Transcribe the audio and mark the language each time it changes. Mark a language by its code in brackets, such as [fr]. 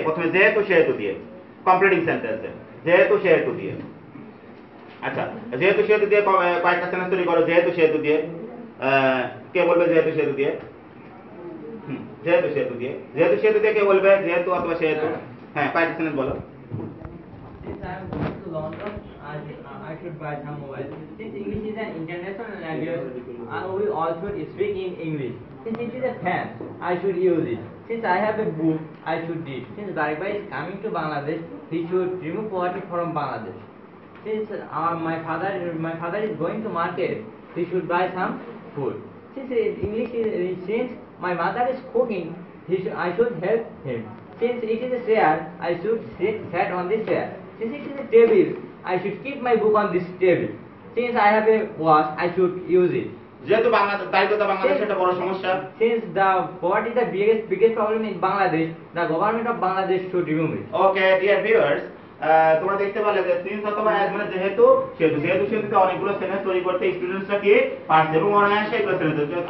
[bn] প্রথমে যেহেতু সেহেতু দিয়ে কমপ্লিটিং সেন্টেন্সে, যেহেতু সেহেতু দিয়ে। আচ্ছা যেহেতু সেহেতু দিয়ে কয়েকটা সেন্টেন্স তৈরি করো। যেহেতু সেহেতু দিয়ে কে বলবে? যেহেতু সেহেতু দিয়ে, যেহেতু সেহেতু দিয়ে, যেহেতু সেহেতু দিয়ে কে বলবে? যেহেতু অথবা সেহেতু। হ্যাঁ কয়েকটা সেন্টেন্স বলো। [en] Since I am going to London, I should buy some mobile. Since English is an international language, we all should speak in English. Since it is a fan, I should use it. Since I have a book, I should read. Since Baribai is coming to Bangladesh, he should remove poverty from Bangladesh. Since my father is going to market, he should buy some food. Since since my mother is cooking, I should help him. Since it is a chair, I should sit on this chair. Since it is a table, I should keep my book on this table. Since I have a watch, I should use it. [bn] যেহেতু দারিদ্রতা বাংলাদেশে একটা বড় সমস্যা, [en] Since the poverty is the biggest problem in Bangladesh, the government of Bangladesh should remove it. Okay dear viewers, [bn] তোমরা দেখতে পারলে যে সিন্স অথবা অ্যাজ মানে যেহেতু সেহেতু, যেহেতু সেহেতুতে অনেকগুলো সেন্টেন্স তৈরি করতে স্টুডেন্টসরা কি পারছে এবং অনায়াসে এগুলো সেন্টেন্স।